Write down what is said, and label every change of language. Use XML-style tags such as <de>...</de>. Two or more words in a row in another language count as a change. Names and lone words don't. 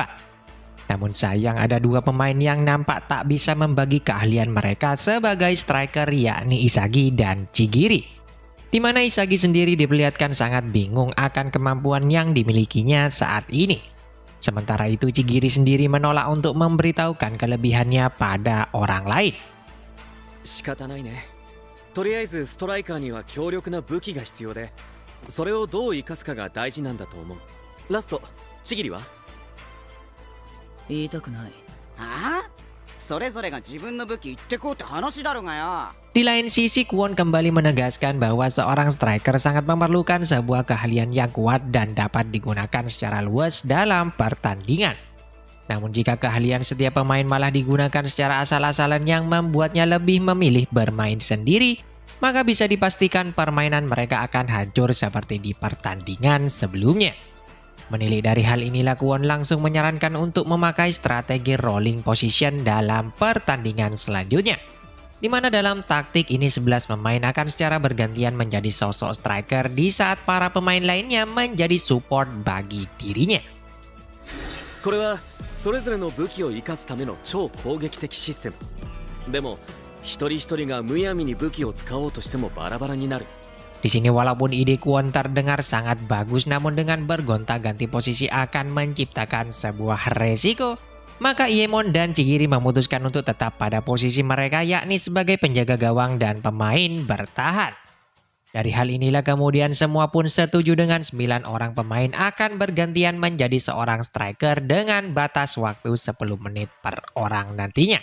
<id>Namun sayang ada 2 pemain yang nampak tak bisa membagi keahlian mereka sebagai striker, yakni Isagi dan Chigiri. Di mana Isagi sendiri diperlihatkan sangat bingung akan kemampuan yang dimilikinya saat ini. Sementara itu Chigiri sendiri menolak untuk memberitahukan kelebihannya pada orang lain.</id> <ja>仕方ないね。とりあえずストライカーには強力な武器が必要で、それをどう生かすかが大事なんだと思う。ラスト、ちぎりは？言いたくない。ああ、それぞれが自分の武器言ってこうって話だろがよ。</ja> <id>Di lain sisi, Kwon kembali menegaskan bahwa seorang striker sangat memerlukan sebuah keahlian yang kuat dan dapat digunakan secara luas dalam pertandingan. Namun jika keahlian setiap pemain malah digunakan secara asal-asalan yang membuatnya lebih memilih bermain sendiri, maka bisa dipastikan permainan mereka akan hancur seperti di pertandingan sebelumnya. Menilik dari hal inilah Kwon langsung menyarankan untuk memakai strategi</id> <en>rolling position</en> <id>dalam pertandingan selanjutnya. Di mana dalam taktik ini 11 pemain akan secara bergantian menjadi sosok striker di saat para pemain lainnya menjadi support bagi dirinya.</id> <ja>これはそれぞれの武器を生かすための超攻撃的システム。でも一人一人がむやみに武器を使おうとしてもバラバラになる。</ja> <id>Di sini walaupun ide Kwon terdengar sangat bagus, namun dengan bergonta-ganti posisi akan menciptakan sebuah resiko. Maka Iemon dan Chigiri memutuskan untuk tetap pada posisi mereka, yakni sebagai penjaga gawang dan pemain bertahan. Dari hal inilah kemudian semua pun setuju dengan 9 orang pemain akan bergantian menjadi seorang striker dengan batas waktu 10 menit per orang nantinya.</id>